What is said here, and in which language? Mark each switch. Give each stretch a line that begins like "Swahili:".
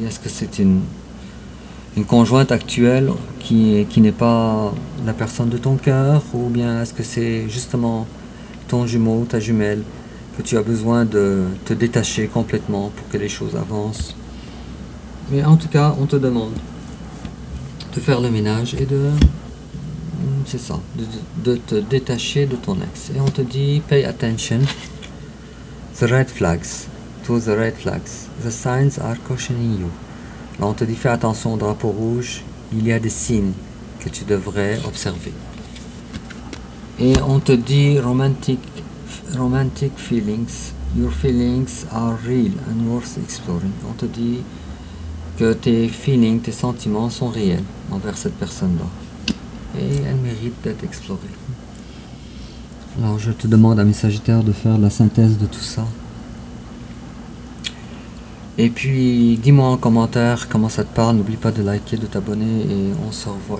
French: Est-ce que c'est une conjointe actuelle qui n'est pas la personne de ton cœur, ou bien est-ce que c'est justement ton jumeau, ta jumelle, que tu as besoin de te détacher complètement pour que les choses avancent? Mais en tout cas, on te demande de faire le ménage et c'est ça, de te détacher de ton ex. Et on te dit
English: pay attention. The red flags, to the red flags, the signs are cautioning you.
French: Là, on te dit fais attention au drapeau rouge, il y a des signes que tu devrais observer. Et on te dit
English: romantic feelings, your feelings are real and worth exploring.
French: On te dit que tes feelings, tes sentiments sont réels envers cette personne-là. Et elle mérite d'être explorée. Alors je te demande, ami Sagittaire, de faire la synthèse de tout ça. Et puis dis-moi en commentaire comment ça te parle. N'oublie pas de liker, de t'abonner et on se revoit.